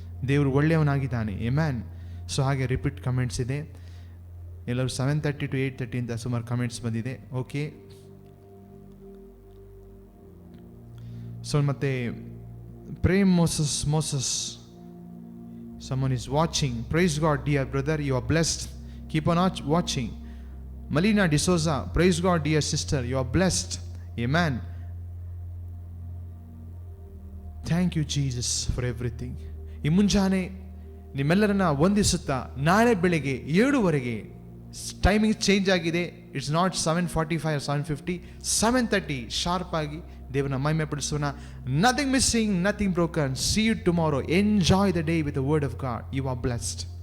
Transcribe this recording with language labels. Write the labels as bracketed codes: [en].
[kn] ದೇವರು ಒಳ್ಳೆಯವನಾಗಿದ್ದಾನೆ. ಎಮ್ಯಾನ್. ಸೊ ಹಾಗೆ repeat comments ಇದೆ. ಎಲ್ಲರೂ 7:30 to 8:30 ಅಂತ ಸುಮಾರು ಕಮೆಂಟ್ಸ್ ಬಂದಿದೆ. ಓಕೆ. [en] So ಮತ್ತೆ Prem Moses someone is watching. Praise God, dear brother, you are blessed. Keep on watching. Melina D'Souza, praise God, dear sister, you are blessed. Amen. Thank you Jesus for everything. [kn] ಈ ಮುಂಜಾನೆ ನಿಮ್ಮೆಲ್ಲರನ್ನ ವಂದಿಸುತ್ತಾ, ನಾಳೆ ಬೆಳಗ್ಗೆ 7:00 timing change ಆಗಿದೆ. [en] it's not 7:45 or 7:50, [kn] 7:30 sharp ಆಗಿ ದೇವರನ್ನ ಮಹಿಮೆ ಪಡಿಸೋಣ. [en] Nothing missing, nothing broken. See you tomorrow. Enjoy the day with the word of God. You are blessed.